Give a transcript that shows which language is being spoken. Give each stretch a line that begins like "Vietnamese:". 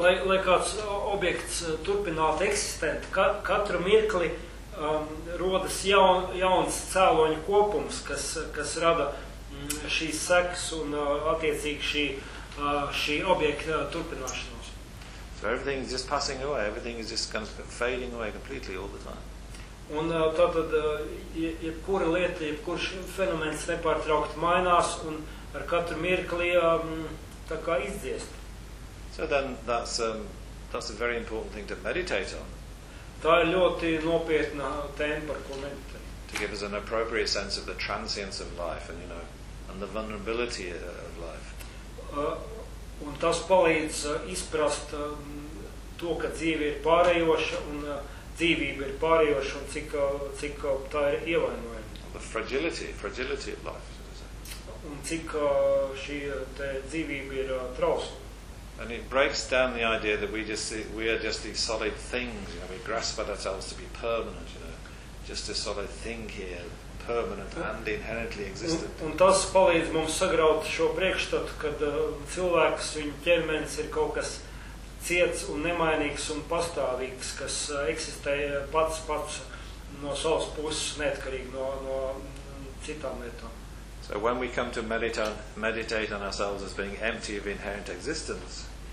Latvian: Lai kāds objekts turpinātu eksistent, katru mirkli rodas jauns cēloņu kopums, kas rada šīs sekas un attiecīgi šī objekta turpināšanos.
English: So everything is just passing away, everything is just kind of fading away completely all the time.
Latvian: Un tātad jebkura lieta, jebkurš fenomens nepārtraukt mainās un ar katru mirkli tā kā izdziest.
English: So then that's a very important thing to meditate on.
Latvian: Tā ir ļoti nopietna tēma, par ko meditēt.
English: To give us an appropriate sense of the transience of life and, you know, and the vulnerability of life.
Latvian: Un tas palīdz izprast to, ka dzīve ir pārējoša un dzīvība ir pārējoša un cik tā ir ievainojama.
English: The fragility of life.
Latvian: Un cik šī te dzīvība ir trausla.
English: And it breaks down the idea that we are just these solid things, you know, we grasp at ourselves to be permanent, you know, just a solid thing here. Permanent and inherently existent.
Latvian: Un tas palīdz mums sagraut šo priekšstatu, kad cilvēks, viņa ķermenis ir kaut kas ciets un nemainīgs un pastāvīgs, kas eksistē pats no savas puses, neatkarīgi no citām lietām.
English: So when we come to meditate on ourselves as being empty of inherent existence.